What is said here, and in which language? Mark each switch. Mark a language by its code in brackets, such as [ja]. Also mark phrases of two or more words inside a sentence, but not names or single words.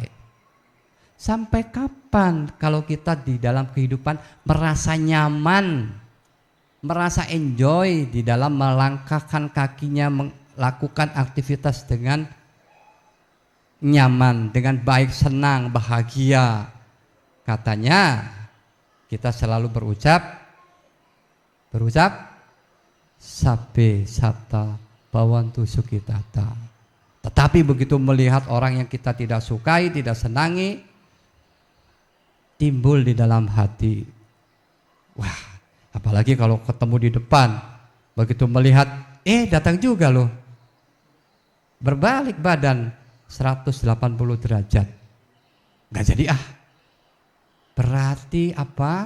[id] Sampai kapan kalau kita di dalam kehidupan merasa nyaman, merasa enjoy di dalam melangkahkan kakinya, melakukan aktivitas dengan nyaman, dengan baik, senang, bahagia. Katanya kita selalu berucap [pi] sabe sata bawantu sukitata. [id] Tetapi begitu melihat orang yang kita tidak sukai, tidak senangi, timbul di dalam hati, wah apalagi kalau ketemu di depan, begitu melihat datang juga loh, berbalik badan 180 derajat, nggak jadi berarti apa?